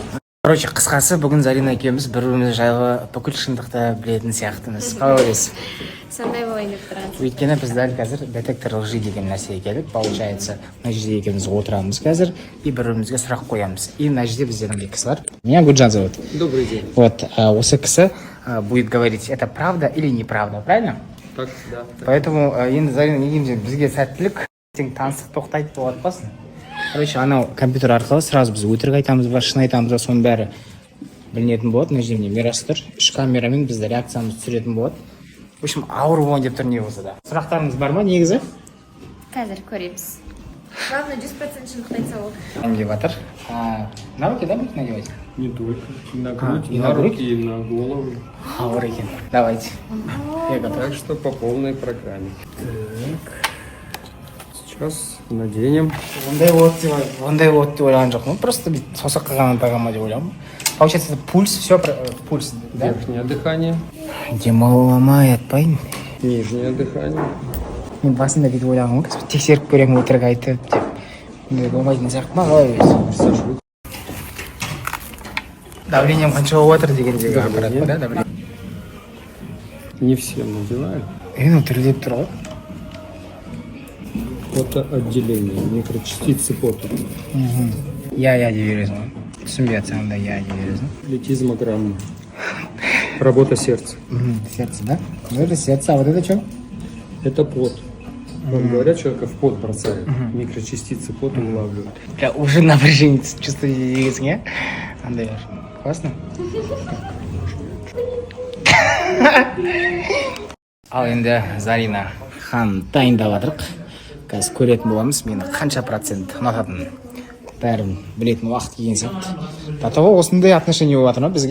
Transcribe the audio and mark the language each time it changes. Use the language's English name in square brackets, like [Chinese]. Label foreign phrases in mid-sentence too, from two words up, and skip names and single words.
[Kazakh] Короче, қысқасы, бүгін Зарина екеуміз бір-біріміз жайлы бүкіл шындықты білетін сияқтымыз. Қалай ойлайсыз? Сондай болайын деп тұрған. Өйткені біз дәл қазір [Russian] детектор лжи [Kazakh] деген нәрсеге келіп, получается, мына жерде екеуміз отырамыз қазір и бір-бірімізге сұрақ қоямыз. И мына жерде бізде мынандай кісі бар. [Russian] Меня Гуджан зовут. Добрый день. Вот, [Kazakh] осы кісі [Russian] будет говорить, это правда или неправда, правильно? Так, да. [Kazakh] Поэтому енді Зарина не дейміз, бізге сәттілік, ертең таныстық тоқтайды деп отпасын. Короче, анау компьютер арқылы сразу біз өтірік айтамыз ба, шын айтамыз ба, соның бәрі білінетін болады. Мына жерде мирас тұр. 3 камерамен бізді реакциямызды түсіретін болады. [Russian] В общем, [Kazakh] ауыр болайын деп тұр не болса да. Сұрақтарыңыз бар ма негізі? Қазір көреміз. Главное, 100% шындықты айтса болды. Әңгіп жатыр. [Russian] На руки, да, будет надевать? Не только. На грудь, и на на грудь? руки, и на голову. [Kazakh] Ауыр екен. [Russian] Давайте. Я готов. Так что по полной программе. Так. Сейчас наденем. [Kazakh] Ондай вот деп ойлаған жоқпын. Просто саусаққа ғана тағама деп ойлағанмын. [Russian] Получается, это пульс, все пульс, да? Верхнее дыхание, [Kazakh] Демаламай атпайын. [Russian] нижнее дыхание. [Kazakh] Мен басында бүйтіп ойлағанмын ғой, тексеріп көремін өтірік айтып деп. Ондай болмайтын сияқты ма, қалай өзі? Давлением қанша болып жатыр дегендегі аппарат па, да, [Russian] давление? Не всем надевают. [Kazakh] Енді тірілдеп тұр ғой. [Russian] Потоотделение, микрочастицы пота. [Kazakh] Я деп бересің ғой. Түсінбей жатсаң да я деп бересің. [Russian] Летизмограмма. Работа сердца. Сердце, да? Ну это сердце, а вот это что? Это пот. Вот говорят, человека в пот бросает. Микрочастицы пота улавливают. Бля, уже напряжение чувствуете [Kazakh] дегенсің, иә? Андай бар. [Russian] Классно? [Kazakh] Ал енді Зарина хан дайындап жатырық. Қазір көретін боламыз, мені қанша процент ұнататынын. Бәрін білетін уақыт келген сияқты. Татова осындай отношение болып жатыр ма бізге?